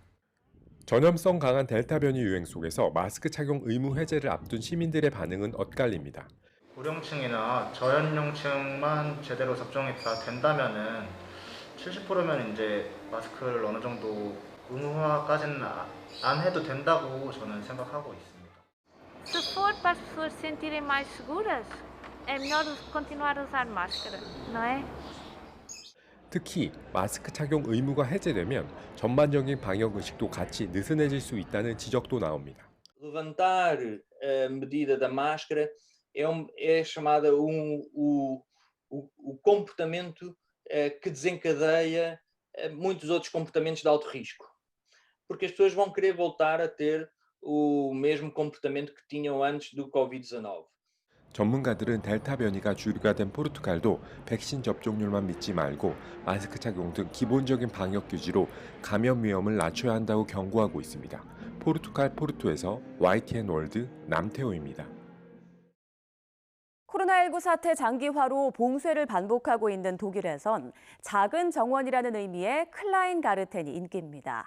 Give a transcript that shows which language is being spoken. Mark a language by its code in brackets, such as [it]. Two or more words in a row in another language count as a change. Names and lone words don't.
[ko] 전염성 강한 델타 변이 유행 속에서 마스크 착용 의무 해제를 앞둔 시민들의 반응은 엇갈립니다. 고령층이나 저연령층만 제대로 접종했다 된다면은 70%면 이제 마스크를 어느 정도 의무화까지는 안 해도 된다고 저는 생각하고 있습니다. [pt] Se for para as pessoas se sentirem mais seguras, é melhor continuar a usar máscara, não é? [ko] 특히 마스크 착용 의무가 해제되면 전반적인 방역 의식도 같이 느슨해질 수 있다는 지적도 나옵니다. [pt] Levantar a medida da máscara é chamada o comportamento que desencadeia muitos outros comportamentos de alto risco, porque as pessoas vão querer voltar a ter o mesmo comportamento que tinham antes do Covid-19. [ko] 전문가들은 델타 변이가 주류가 된 포르투갈도 백신 접종률만 믿지 말고 마스크 착용 등 기본적인 방역 규지로 감염 위험을 낮춰야 한다고 경고하고 있습니다. 포르투갈 포르토에서 YTN 월드 남태호입니다. 코로나19 사태 장기화로 봉쇄를 반복하고 있는 독일에선 작은 정원이라는 의미의 클라인가르텐이 인기입니다.